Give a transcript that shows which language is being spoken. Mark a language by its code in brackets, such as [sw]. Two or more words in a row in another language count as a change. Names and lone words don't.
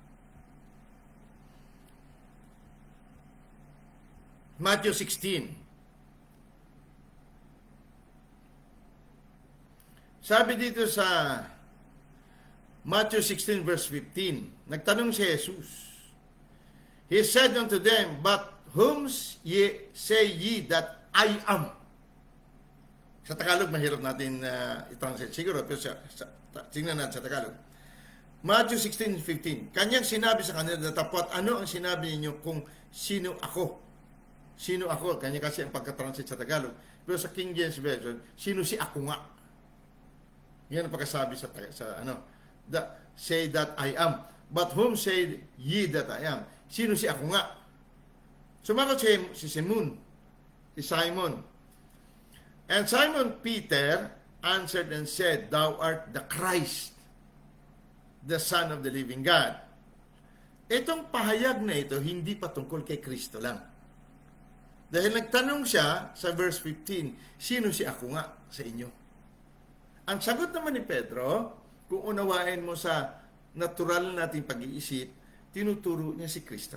[tl] Matthew 16. Sabi dito sa Matthew 16 verse 15, nagtanong si Jesus. [en] He said unto them, but whom say ye that I am? [tl] Sa Tagalog, mahirap natin i-translate. Siguro, pero tingnan natin sa Tagalog. Matthew 16:15, kanyang sinabi sa kanila, datapot, ano ang sinabi ninyo kung sino ako? Sino ako? Kanya kasi ang pagka-translate sa Tagalog. Pero sa King James Version, sino si ako nga? Yan ang pagkasabi sa [en] say that I am. But whom say ye that I am? [tl] Sino si ako nga? Sumagot si Simon. [en] And Simon Peter answered and said, Thou art the Christ, the Son of the living God. [tl] Itong pahayag na ito, hindi patungkol kay Kristo lang. Dahil nagtanong siya sa verse 15, sino si ako nga sa inyo? Ang sagot naman ni Pedro, kung unawain mo sa natural nating pag-iisip, tinuturo niya si Kristo.